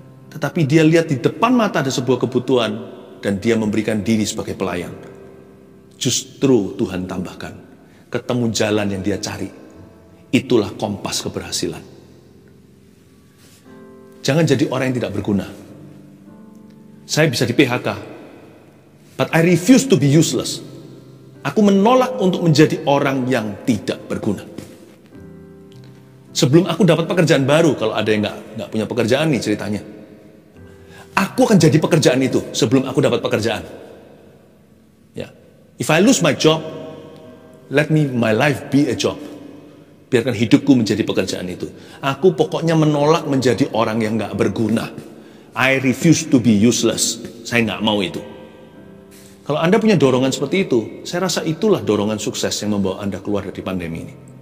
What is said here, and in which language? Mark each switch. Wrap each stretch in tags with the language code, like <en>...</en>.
<id>Tetapi dia lihat di depan mata ada sebuah kebutuhan dan dia memberikan diri sebagai pelayan. Justru Tuhan tambahkan, ketemu jalan yang dia cari. Itulah kompas keberhasilan. Jangan jadi orang yang tidak berguna. Saya bisa di PHK.</id> <en>But I refuse to be useless.</en> <id>Aku menolak untuk menjadi orang yang tidak berguna. Sebelum aku dapat pekerjaan baru, kalau ada yang nggak punya pekerjaan nih ceritanya, aku akan jadi pekerjaan itu sebelum aku dapat pekerjaan.</id> <en>Ya, if I lose my job, let my life be a job.</en> <id>Biarkan hidupku menjadi pekerjaan itu. Aku pokoknya menolak menjadi orang yang nggak berguna.</id> <en>I refuse to be useless.</en> <id>Saya nggak mau itu. Kalau Anda punya dorongan seperti itu, saya rasa itulah dorongan sukses yang membawa Anda keluar dari pandemi ini.</id>